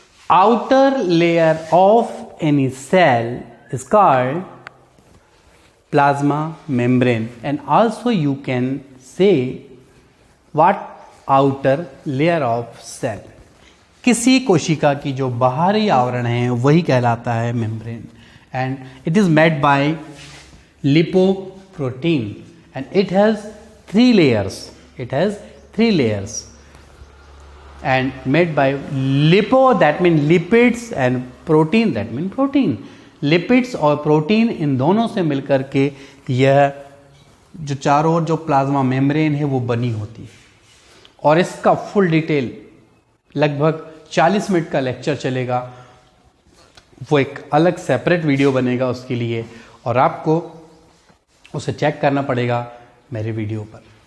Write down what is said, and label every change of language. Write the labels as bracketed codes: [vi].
[en] outer layer of any cell is called plasma membrane, and also you can say what outer layer of cell. [hi] किसी कोशिका की जो बाहरी आवरण है वही कहलाता है membrane, [en] And it is made by lipoprotein and it has 3 layers. It has 3 layers and made by lipo, that mean lipids, and protein, that mean protein. [hi] Lipids और प्रोटीन इन दोनों से मिलकर के यह जो चारों ओर जो प्लाज्मा मेम्ब्रेन है वो बनी होती है। और इसका फुल डिटेल लगभग 40 मिनट का लेक्चर चलेगा, वो एक अलग सेपरेट वीडियो बनेगा उसके लिए, और आपको उसे चेक करना पड़ेगा मेरे वीडियो पर।